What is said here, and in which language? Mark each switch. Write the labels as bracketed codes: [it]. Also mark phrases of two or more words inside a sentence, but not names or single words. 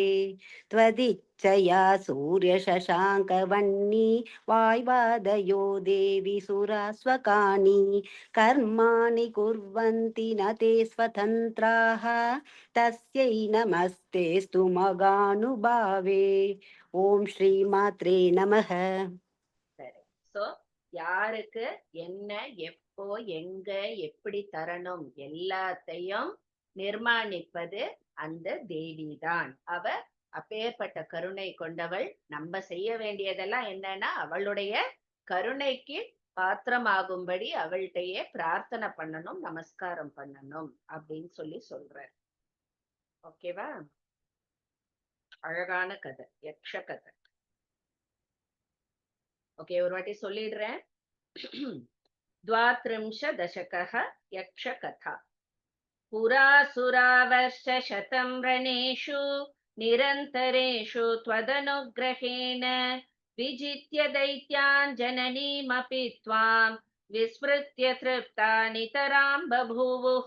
[sa] त्वदिच्छया सूर्यशशाङ्कवह्नि. वाय्वादयो देवी सुरास्वकानि. कर्माणि कुर्वन्ति न ते स्वतन्त्राः. तस्यै नमस्तेस्तु महानुभावे. ॐ श्री मात्रे नमः. [ta] சரி. சோ யாருக்கு என்ன எப்போ எங்க எப்படி தரணும் எல்லாத்தையும் நிர்மாணிப்பது அந்த தேவிதான். அவ அப்பேற்பட்ட கருணை கொண்டவள். நம்ம செய்ய வேண்டியதெல்லாம் என்னன்னா அவளுடைய கருணைக்கு பாத்திரமாகும்படி அவள்கிட்டயே பிரார்த்தனை பண்ணணும், நமஸ்காரம் பண்ணணும் அப்படின்னு சொல்ற. ஓகேவா? அழகான கதை, யக்ஷ கதை. ஓகே, ஒரு வாட்டி சொல்லிடுறேன். [sa] 32 दशकः यक्ष कथा. पुरासुरावर्षशतं रणेषु निरन्तरेषु त्वदनुग्रहेण विजित्य दैत्यान् जननीमपि त्वां विस्मृत्य तृप्ता नितरां बभूवुः।